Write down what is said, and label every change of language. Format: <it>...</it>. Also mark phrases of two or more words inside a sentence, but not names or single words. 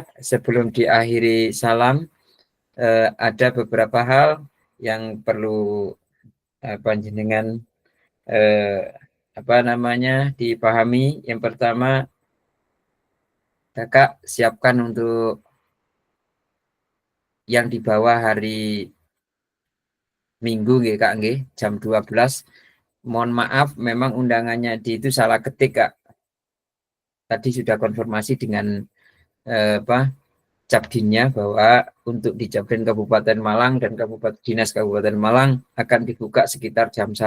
<id>Sebelum diakhiri salam, ada beberapa hal yang perlu panjenengan dipahami. Yang pertama, Kakak siapkan untuk yang di bawah hari Minggu nggih Kak nggih, jam 12. Mohon maaf memang undangannya itu salah ketik Kak. Tadi sudah konfirmasi dengan Capdinnya bahwa untuk di Capdin Kabupaten Malang dan Dinas Kabupaten Malang akan dibuka sekitar jam 1.</id>